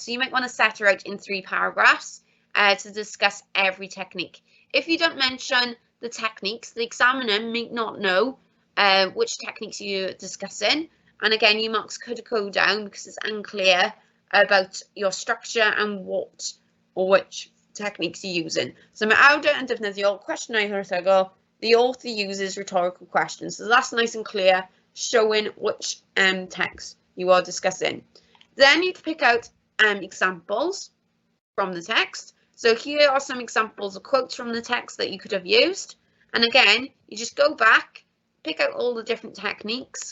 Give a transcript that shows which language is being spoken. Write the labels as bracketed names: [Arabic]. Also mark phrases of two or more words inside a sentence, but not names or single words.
[English] So you might want to set her out in 3 paragraphs to discuss every technique. If you don't mention the techniques, the examiner may not know which techniques you're discussing. And again, your marks could go down because it's unclear about your structure and what or which techniques you're using. [Welsh] So mae awdur yn defnyddio cwestiynau wrthygol. [English] The author uses rhetorical questions. So that's nice and clear, showing which text you are discussing. Then you pick out examples from the text. So here are some examples of quotes from the text that you could have used. And again, you just go back, pick out all the different techniques.